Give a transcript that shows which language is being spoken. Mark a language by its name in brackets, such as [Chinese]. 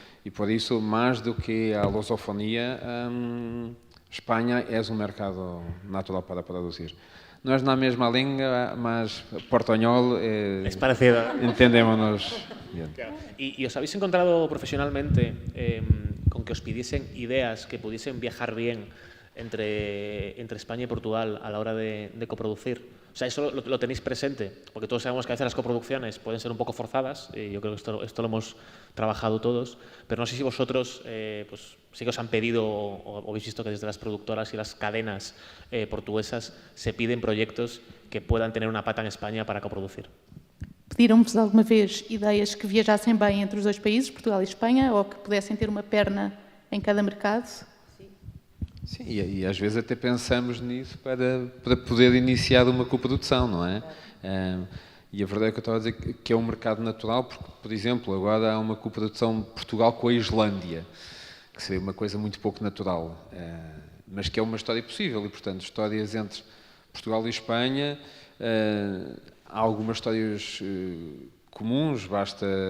[Portuguese] E por isso, mais do que a lusofonia, Espanha é um mercado natural para produzir. Não é na mesma língua, mas portuñol [Spanish] Es parecido. entendémonos bien. ¿Y os habéis encontrado profesionalmente con que os pidiesen ideas que pudiesen viajar bien entre España y Portugal a la hora de coproducir? O sea, ¿eso lo tenéis presente? Porque todos sabemos que a veces las coproducciones pueden ser un poco forzadas, y yo creo que esto lo hemos trabajado todos, pero no sé si vosotros pues, sí que os han pedido o habéis visto que desde las productoras y las cadenas portuguesas se piden proyectos que puedan tener una pata en España para coproducir. [Portuguese] Pediram-vos alguma vez ideias que viajassem bem entre os dois países, Portugal e Espanha, ou que pudessem ter uma perna em cada mercado? Sim, e às vezes até pensamos nisso para poder iniciar uma coprodução, não é? E a verdade é que eu estava a dizer que é um mercado natural, porque, por exemplo, agora há uma coprodução Portugal com a Islândia, que seria uma coisa muito pouco natural, mas que é uma história possível e, portanto, histórias entre Portugal e Espanha, há algumas histórias comuns, basta